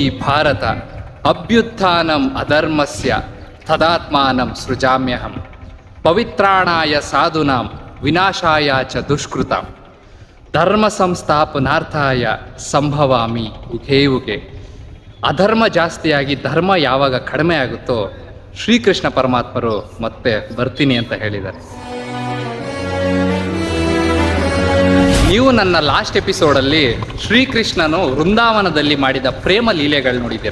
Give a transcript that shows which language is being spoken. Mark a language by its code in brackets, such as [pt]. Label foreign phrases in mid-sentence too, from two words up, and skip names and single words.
[sa] ಭಾರತ ಅಭ್ಯುತ್ಥಾನಂ ಅಧರ್ಮಸ್ಯ ತದಾತ್ಮಾನಂ ಸೃಜಾಮ್ಯಹಂ ಪವಿತ್ರಾಣಾಯ ಸಾಧುನಾಂ ವಿನಾಶಾಯ ಚ ದುಷ್ಕೃತಾಂ ಧರ್ಮ ಸಂಸ್ಥಾಪನಾರ್ಥಾಯ ಸಂಭವಾಮಿ ಯುಗೇ ಯುಗೇ. [kn] ಅಧರ್ಮ ಜಾಸ್ತಿಯಾಗಿ ಧರ್ಮ ಯಾವಾಗ ಕಡಿಮೆ ಆಗುತ್ತೋ ಶ್ರೀಕೃಷ್ಣ ಪರಮಾತ್ಮರು ಮತ್ತೆ ಬರ್ತೀನಿ ಅಂತ ಹೇಳಿದ್ದಾರೆ. ನೀವು ನನ್ನ [en] last episode [kn] ಶ್ರೀಕೃಷ್ಣನು ವೃಂದಾವನದಲ್ಲಿ ಮಾಡಿದ ಪ್ರೇಮ ಲೀಲೆಗಳು ನೋಡಿದ್ದೀರ.